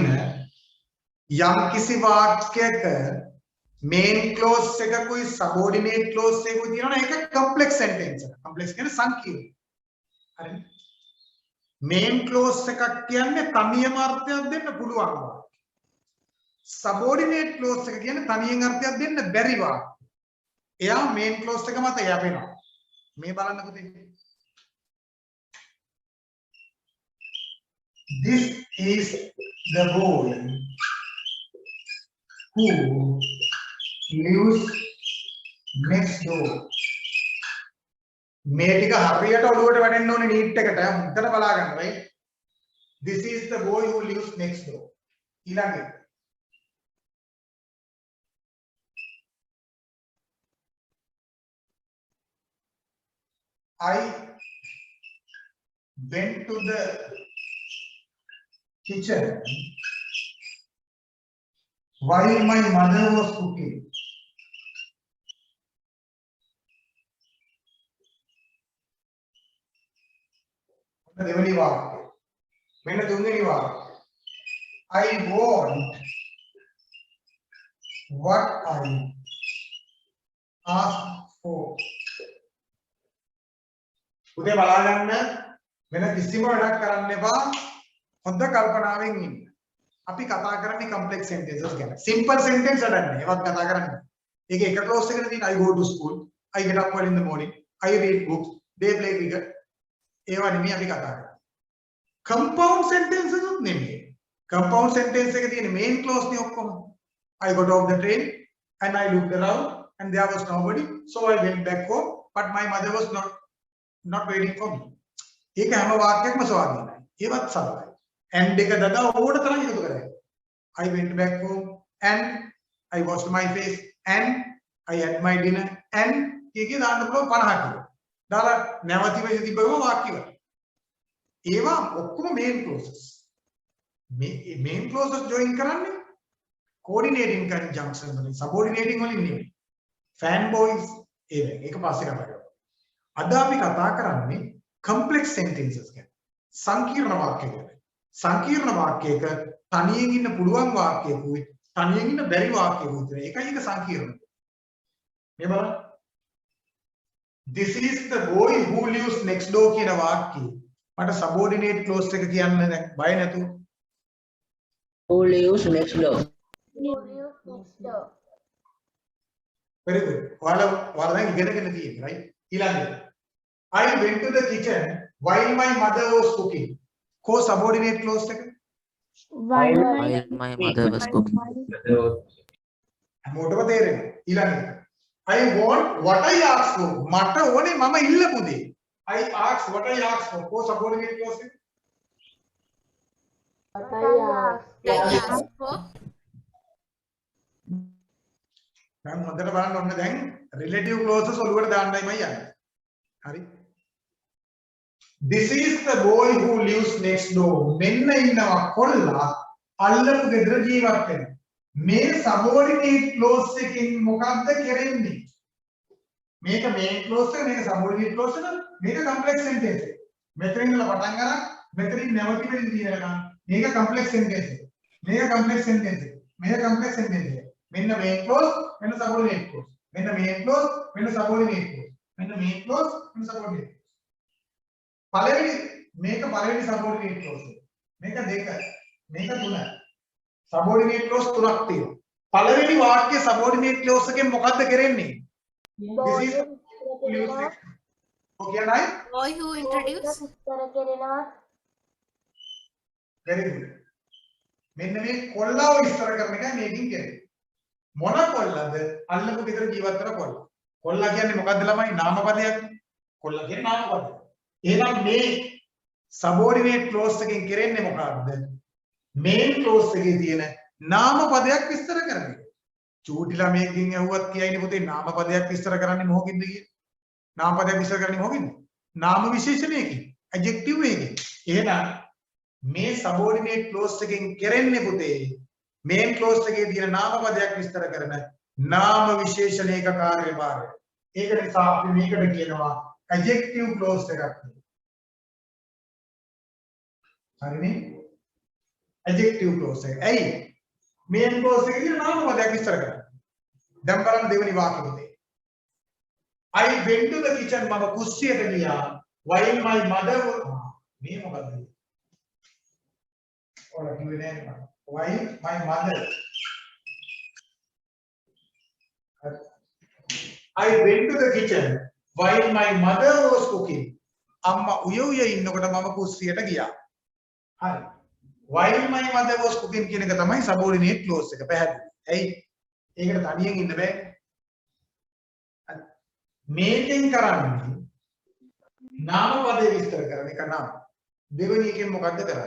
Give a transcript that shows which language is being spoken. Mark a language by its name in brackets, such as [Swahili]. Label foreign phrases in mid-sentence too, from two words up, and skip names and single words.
[Sinhala] යම් කිසි වාක්‍යයක [English] main clause [Sinhala] එකකුයි [English] subordinate clause [Sinhala] එකකුයි තියෙනවා ඒක [English] complex sentence [Sinhala] එක. කම්ප්ලෙක්ස් කියන්නේ සංකීර්ණ. හරි. [English] main clause [Sinhala] එකක් කියන්නේ තනියම අර්ථයක් දෙන්න පුළුවන් වාක්‍ය. [English] subordinate clause [Sinhala] එක කියන්නේ තනියෙන් අර්ථයක් දෙන්න බැරි වාක්‍ය. එයා [English] main clause [Sinhala] එක මත යැපෙනවා. මේ බලන්න පුතේ. [English] This is the boy who lives next door. [Sinhala] මේ ටික හරියට ඔළුවට වැටෙන්න ඕනේ නීට් එකට. හොඳට බලා ගන්න right. [English] This is the boy who lives next door. ඊළඟට I went to the kitchen while my mother was cooking. [Sinhala] දෙවෙනි වාක්‍යය. මෙන්න තුන්වෙනි වාක්‍යය. [English] I want what I asked for. [Sinhala] උදේ බලා ගන්න වෙන කිසිම වැඩක් කරන්න එපා. හොඳ කල්පනාවෙන් ඉන්න. අපි කතා කරන්නේ [English] complex sentences [Sinhala] ගැන. [English] simple sentence [Sinhala] වැඩන්නේ. ඒවත් කතා කරන්නේ. ඒක එක ක්ලෝස් එකකට තියෙන [English] I go to school, I get up early in the morning, I read books, they play cricket. [Sinhala] ඒවා නෙමෙයි අපි කතා කරන්නේ. [English] compound sentences [Sinhala] උත් නෙමෙයි. [English] compound sentence [Sinhala] එකේ තියෙන [English] main clause [Sinhala] නේ ඔක්කොම. [English] I got off the train and I looked around and there was nobody, so I went back home, but my mother was not waiting for me. [Sinhala] ඒක හැම වාක්‍යයක්ම ස්වාධීනයි. ඒවත් සරලයි. and එක දඩා ඕකට තරම් එකතු කරගන්න. [English] I went back home and I washed my face and I had my dinner and [Sinhala] කීකේ දාන්න පුළුවන් [English] 50 කියලා. [Sinhala] දාලා නැවති වෙයි තිබ්බම වාක්‍ය වල. ඒවා ඔක්කොම [English] main clauses. main clauses join කරන්නේ coordinating conjunction වලින් subordinating [Sinhala] වලින් නෙමෙයි. fanboys ඒක පස්සේ කතා කරමු. අද අපි කතා කරන්නේ [English] complex sentences [Sinhala] ගැන. සංකීර්ණ වාක්‍ය ගැන. සංකීර්ණ වාක්‍යයක තනියෙන් ඉන්න පුළුවන් වාක්‍යයකුයි තනියෙන් ඉන්න බැරි වාක්‍යයකුයි තියෙන. ඒකයි ඒක සංකීර්ණ. මේ බලන්න. [English] This is the boy who lives next door [Sinhala] කියන වාක්‍යය. මට [English] subordinate clause [Sinhala] එක කියන්න දැන් බය නැතුව [English] Who lives next door? Very good. [Sinhala] ඔයාලා දැන් ඉගෙනගෙන තියෙන්නේ right? [English] ඊළඟට I went to the kitchen while my mother was cooking. Co subordinate clause එක. While my mother was cooking. [Sinhala] මොකටද තේරෙන්නේ? [English] ඊළඟට I want what I asked for. [Sinhala] මට ඕනේ මම ඉල්ලපු දේ. [English] I asked what I asked for. Co subordinate clause [Sinhala] එක. දැන් හොඳට බලන්න ඕනේ දැන් [English] relative clauses [Sinhala] ඔළුවට දාන්නයි මම යන්නේ. හරි. [English] This is the boy who lives next door. [Sinhala] මෙන්න ඉන්නවා කොල්ලා අල්ලපු ගෙදර ජීවත් වෙන. මේ [English] subordinate clause [Sinhala] එකකින් මොකක්ද කරන්නේ? මේක [English] main clause [Sinhala] එක, මේක [English] subordinate clause [Sinhala] එක, මේක [English] complex sentence [Sinhala] එක. මෙතනින් ඉඳලා පටන් ගන්න මෙතනින් නැවති වෙන්න තියෙනවා. මේක [English] complex sentence [Sinhala] එක. මේක [English] complex sentence [Sinhala] එක. මේක [English] complex sentence [Sinhala] එක. මෙන්න [English] main clause, [Sinhala] මෙන්න [English] subordinate clause. [Sinhala] මෙන්න [English] main clause, [Sinhala] මෙන්න [English] subordinate clause. [Sinhala] මෙන්න [English] main clause, [Sinhala] මෙන්න subordinate. පළවෙනි මේක පළවෙනි [English] subordinate clause [Sinhala] එක. මේක දෙක. මේක තුන. [English] subordinate clause [Sinhala] තුනක් තියෙනවා. පළවෙනි වාක්‍ය [English] subordinate clause [Sinhala] එකෙන් මොකද්ද කරන්නේ? [English] This is okay nai? boy who introduced. Very good. [Sinhala] මෙන්න මේ කොල්ලාව විස්තර කරන එකයි මේකින් කරන්නේ. මොන කොල්ලද? අල්ලපු ගෙදර ජීවත් වෙන කොල්ලා. කොල්ලා කියන්නේ මොකද්ද ළමයි? නාමපදයක්. කොල්ලා කියන්නේ නාමපදයක්. එහෙනම් මේ [English] subordinate clause [Sinhala] එකෙන් කරන්නේ මොකක්ද? [English] main clause [Sinhala] එකේ තියෙන නාමපදයක් විස්තර කරන එක. චූටි ළමයෙක්ගෙන් ඇහුවත් කියයිනේ පුතේ නාමපදයක් විස්තර කරන්නේ මොකකින්ද කියලා? නාමපදයක් විස්තර කරන්නේ මොකකින්ද? නාම විශේෂණයකින්. adjective එකකින්. එහෙනම් මේ [English] subordinate clause [Sinhala] එකෙන් කරන්නේ පුතේ [English] main clause [Sinhala] එකේ තියෙන නාමපදයක් විස්තර කරන නාම විශේෂණයක කාර්යභාරය. ඒක නිසා අපි මේකට කියනවා [English] adjective clause [Sinhala] එකක් කියලා. හරිනේ? [English] adjective clause [Sinhala] එක. ඇයි? [English] main clause [Sinhala] එකේ තියෙන නාමපදයක් විස්තර කරනවා. දැන් බලන්න දෙවෙනි වාක්‍යෙ පුතේ. [English] I went to the kitchen [Sinhala] මම කුස්සියට ගියා [English] while my mother [Sinhala] මේ මොකද්ද? ඔයාලා කිව්වේ නෑ නේද? [English] While my mother I went to the kitchen while my mother was cooking. [Sinhala] අම්මා උය උය ඉන්නකොට මම කුස්සියට ගියා. හරි. [English] While my mother was cooking [Sinhala] කියන එක තමයි [English] subordinate clause [Sinhala] එක. පැහැදිලි. ඇයි? ඒකට තනියෙන් ඉන්න බෑ. මේකෙන් කරන්නේ නාමපදේ විස්තර කරන එක නම් දෙවෙනි එකෙන් මොකද්ද කරන්නේ?